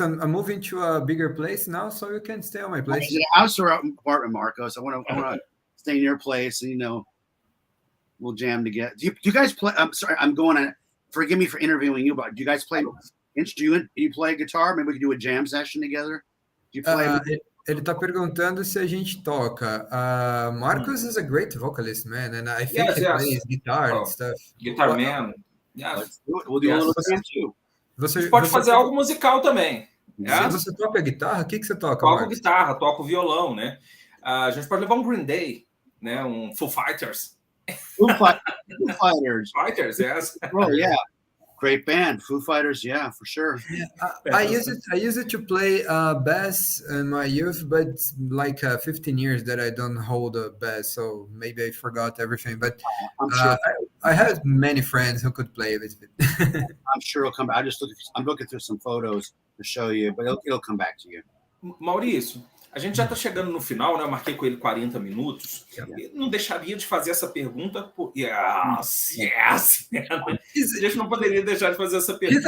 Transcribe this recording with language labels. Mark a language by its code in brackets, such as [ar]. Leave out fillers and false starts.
[en] I'm moving to a bigger place now, so you can stay on my place. Is it a house or an apartment, Marcos? I want to stay in your place, and we'll jam together. Do you guys play? I'm sorry, I'm going to. Forgive me for interviewing you, but do you guys play you play guitar? Maybe we could do a jam session together. Do you play? [pt] Ele está perguntando se a gente toca. [en] Marcus is a great vocalist, man, and I think he plays guitar and stuff. Guitar man. Yes. We'll do a little jam too. [pt] A gente pode fazer algo musical também. Você toca guitarra? O que você toca, Toco guitarra, toco violão, né? A gente pode levar um Green Day, né? Um Foo Fighters. [en] Foo Fighters. Fighters, yes. Oh, yeah. Great band, Foo Fighters, yeah, for sure. Yeah, I used it to play bass in my youth, but it's like 15 years that I don't hold a bass, so maybe I forgot everything. But sure. I had many friends who could play with it. I'm sure it'll come back. I'm looking through some photos to show you, but it'll come back to you. [pt] Maurício, a gente já está chegando no final, né? Eu marquei com ele 40 minutos. Eu não deixaria de fazer essa pergunta. [en] Yes. [pt] A gente não poderia deixar de fazer essa pergunta.